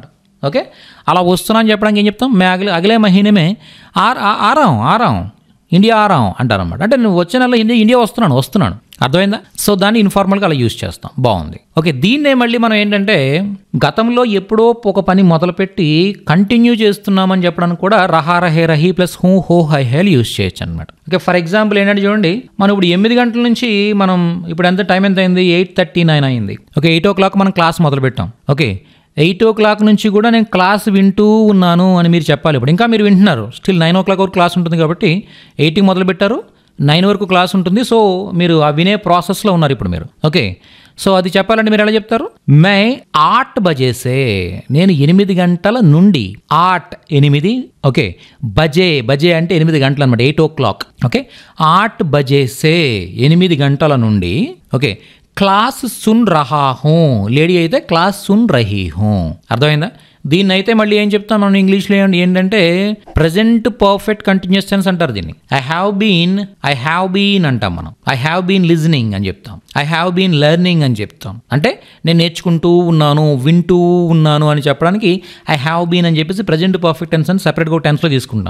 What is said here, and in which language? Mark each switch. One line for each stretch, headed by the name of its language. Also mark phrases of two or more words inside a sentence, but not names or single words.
Telugu: ఓకే, అలా వస్తున్నా అని చెప్పడానికి ఏం చెప్తాం?
Hindi: मैं अगले महीने में आराम इंडिया आराम
Telugu: అంటారనమాట. అంటే నువ్వు వచ్చే నెలలో ఇండియా వస్తున్నాను. అర్థమైందా? సో దాన్ని ఇన్ఫార్మల్గా అలా యూజ్ చేస్తాం. బాగుంది. ఓకే, దీన్నే మళ్ళీ మనం ఏంటంటే గతంలో ఎప్పుడో ఒక పని మొదలుపెట్టి కంటిన్యూ చేస్తున్నామని చెప్పడానికి కూడా
Hindi: रहा रहे रही
Telugu: ప్లస్
Hindi: हूँ हो है
Telugu: హేలు యూజ్ చేయొచ్చు అనమాట. ఓకే,
English: for example
Telugu: ఏంటంటే చూడండి, మనం ఇప్పుడు 8 గంటల నుంచి మనం ఇప్పుడు టైం ఎంత అయింది? 8:39 అయింది. ఓకే, 8 o'clock మనం క్లాస్ మొదలు పెట్టాం. ఓకే, 8 o'clock నుంచి కూడా నేను క్లాస్ వింటూ ఉన్నాను అని మీరు చెప్పాలి. ఇప్పుడు ఇంకా మీరు వింటున్నారు, స్టిల్ 9 o'clock వరకు క్లాస్ ఉంటుంది కాబట్టి 8కి మొదలు పెట్టారు, 9 వరకు క్లాస్ ఉంటుంది. సో మీరు ఆ వినే ప్రాసెస్లో ఉన్నారు ఇప్పుడు మీరు. ఓకే, సో అది చెప్పాలంటే మీరు ఎలా చెప్తారు?
Hindi: मैं 8 बजे से,
Telugu: నేను 8 గంటల నుండి, 8 ఓకే, బజే అంటే 8 గంటలు అనమాట, 8 o'clock. ఓకే,
Hindi: 8 बजे से
Telugu: 8 గంటల నుండి ఓకే
Hindi: क्लास सुन रहा हूँ,
Telugu: లేడీ అయితే
Hindi: क्लास सुन रही हूँ.
Telugu: అర్థమైందా? దీన్ని అయితే మళ్ళీ ఏం చెప్తాం మనం ఇంగ్లీష్లో ఏంటంటే
English: present perfect continuous tense
Telugu: అంటారు దీన్ని.
English: I have been
Telugu: అంటాం మనం.
English: I have been listening
Telugu: అని చెప్తాం,
English: I have been learning
Telugu: అని చెప్తాం. అంటే నేను నేర్చుకుంటూ ఉన్నాను, వింటూ ఉన్నాను అని చెప్పడానికి
English: I have been
Telugu: అని చెప్పేసి
English: present perfect tense
Telugu: అని సపరేట్గా టెన్స్లో తీసుకుంటాం.